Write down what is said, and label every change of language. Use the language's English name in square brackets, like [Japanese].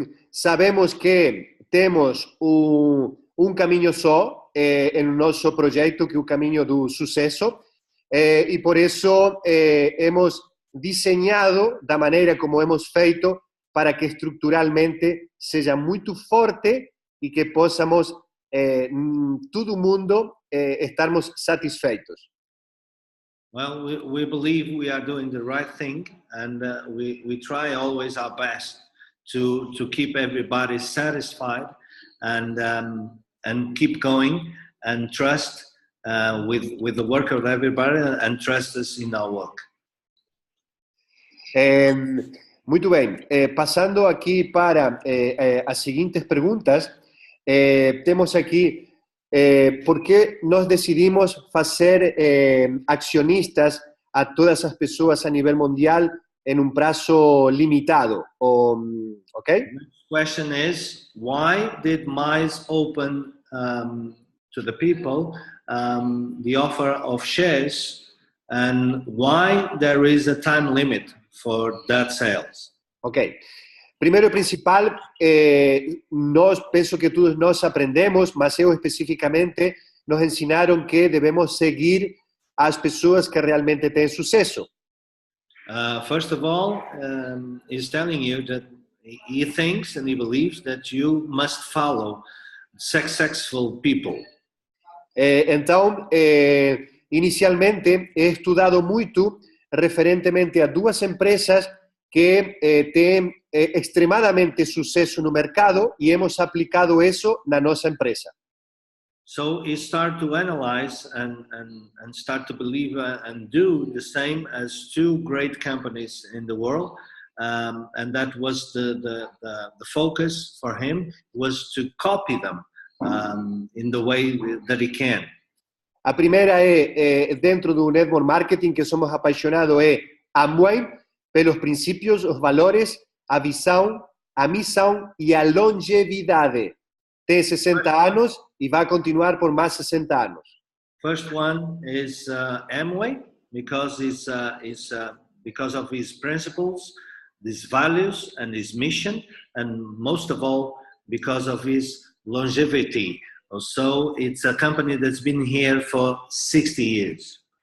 [Portuguese] Sabemos que temos caminho só no nosso projeto, que é o caminho do sucesso, e por isso hemos desenhado da maneira como hemos feito para que estruturalmente seja muito forte e que possamos, todo mundo, estarmos satisfeitos. [English] Well, we believe we are doing the right thing, and we try always our best to keep everybody satisfied and keep going and trust with the work of everybody and trust us in our work. [Portuguese] Muito bem. Passando aqui para as seguintes perguntas, temos aqui por que nós decidimos fazer acionistas a todas as pessoas a nível mundial em prazo limitado. Okay? [English] The next question is, why did Mize open to the people the offer of shares and why there is a time limit for that sales. Ok. [Portuguese] Primeiro e principal, nós, penso que todos nós aprendemos, mas eu especificamente, nos ensinaram que devemos seguir as pessoas que realmente têm sucesso. [English] First of all, he's telling you that he thinks and he believes that you must follow successful people. [Portuguese] Então, inicialmente, he estudado muito referentemente a duas empresas que têm extremadamente sucesso no mercado e hemos aplicado isso na nossa empresa. [English] So he started to analyze and start to believe and do the same as two great companies in the world. And that was the focus for him, was to copy them in the way that he can. [Portuguese] A primeira é, dentro do network marketing que somos apaixonados, é Amway, pelos princípios, os valores, a visão, a missão e a longevidade. Tem 60 anos e vai continuar por mais 60 anos. [English] First one is Amway, because because of his principles, his values, and his mission, and most of all, because of his longevity. So it's a company that's been here for 60 years.